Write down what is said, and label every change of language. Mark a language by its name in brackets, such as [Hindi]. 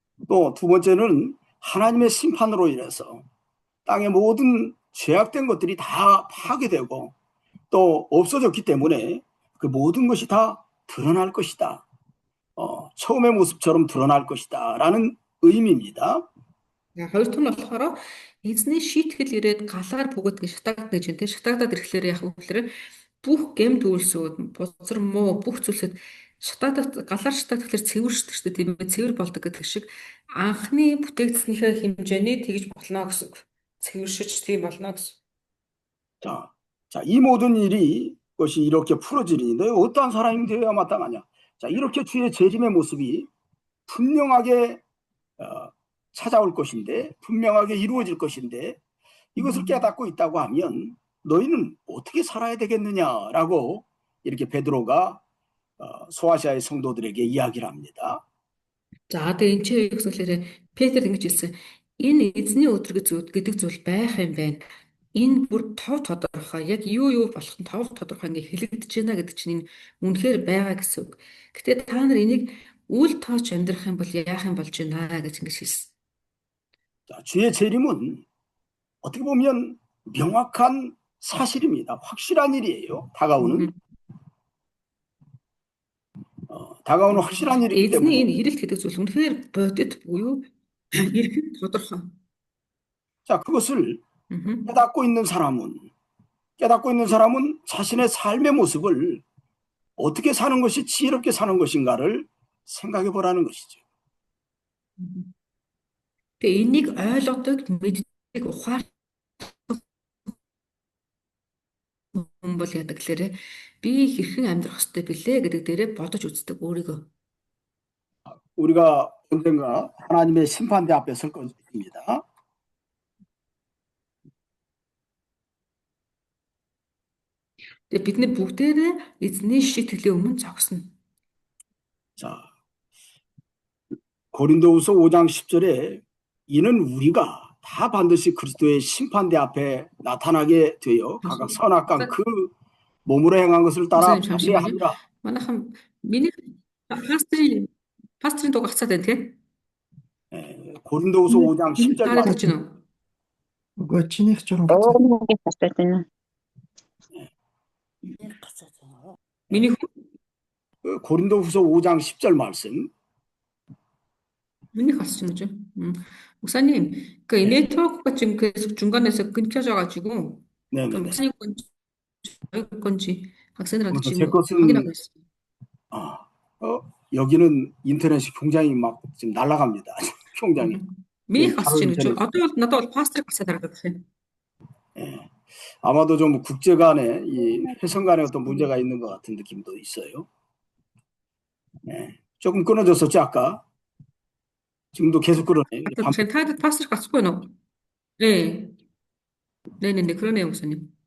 [Korean] 또 두 번째는 하나님의 심판으로 인해서 땅의 모든 죄악된 것들이 다 파괴되고 또 없어졌기 때문에 그 모든 것이 다 드러날 것이다. 처음의 모습처럼 드러날 것이다. 라는 의미입니다. [Mongolian] Хоёр дахь нь болохоор эзний шийтгэл ирээд галаар бүгд шатаагдана гэж байна. Шатаагдаад ирэхлээр яг үгээр бүх гэмт үйлсүүд, бузар муу бүх зүйлсэд галаар шатаагдахлаар цэвэршдэг шүү дээ, тийм ээ, цэвэр болдог гэдэг шиг анхны бүтээгдэснийхээ хэмжээний тэгж болно гэсэн. цэвэршиж тийм болно гэсэн. [Korean] 이 모든 일이 것이 이렇게 풀어지니 너희 어떠한 사람이 되어야 마땅하냐. 자, 이렇게 주의 재림의 모습이 분명하게 찾아올 것인데, 분명하게 이루어질 것인데, 이것을 깨닫고 있다고 하면 너희는 어떻게 살아야 되겠느냐라고 이렇게 베드로가 소아시아의 성도들에게 이야기를 합니다. [Mongolian] За одоо энэ чинь юу гэхээр Петр ингэж хэлсэн. Энэ эзний өдөр гэдэг зүйл байх юм байна. Энэ бүр тов тодорхой. Яг юу болох нь тов тодорхой ингээ хэлэгдэж байна гэдэг чинь энэ үнэхээр байгаа гэсэн үг. Гэтэ та нар энийг үл тоож амьдрах юм бол яах юм болж байна гэж ингэж хэлсэн. [Korean] 자, 주의 재림은 어떻게 보면 명확한 사실입니다. 확실한 일이에요. 다가오는 확실한 일이기 때문에 [Mongolian] 에즈ний энэ ирэлт гэдэг зүйл үнэхээр бодит буюу ирэхэд тодорхой. [Korean] 자, 그것을 깨닫고 있는 사람은 자신의 삶의 모습을 어떻게 사는 것이 지혜롭게 사는 것인가를 생각해 보라는 것이죠. [Mongolian] Тэгээ энийг ойлгодог, мэддэг, ухаардаг хүн бол яадаг гэхээр би хэрхэн амьдрах ёстой билээ гэдэг дээрээ бодож үздэг өөрийгөө. [Korean] 우리가 언젠가 하나님의 심판대 앞에 설 것입니다. [Mongolian] Тэгээ бид нар бүгдээрээ эзний шийтгэлийн өмнө зогсно. [Korean] 자, 고린도후서 5장 10절에 이는 우리가 다 반드시 그리스도의 심판대 앞에 나타나게 되어 각각 선악과 그 몸으로 행한 것을 따라 합리하리라. 만약에 [Mongolian] миний пастрын дуг гацаад байна тийм. [Korean] 고린도후서 5장 10절 말씀. [Mongolian] Үгүй чинийх журам гацаад байна. миний [Korean] 고린도후서 5장 10절 말씀. [Mongolian] миний хасч нь гэж. [Korean] 목사님, 그 네트워크가 지금 계속 중간에서 끊겨져가지고 목사님 건지 학생들한테 지금 확인하고 있어요. 여기는 인터넷이 굉장히 막 지금 날아갑니다. 굉장히. [Mongolian] миний хасч нь гэж. Одоо бол надад бол пастор гацаад байгаа гэх юм. [Korean] 아마도 좀 국제 간에 이 회선 간에 어떤 문제가 있는 것 같은 느낌도 있어요. 조금 끊어졌었지 아까. 지금도 계속 그러네. 타드 파스를 갖고 있노. 네. 네네네 그러네요 목사님.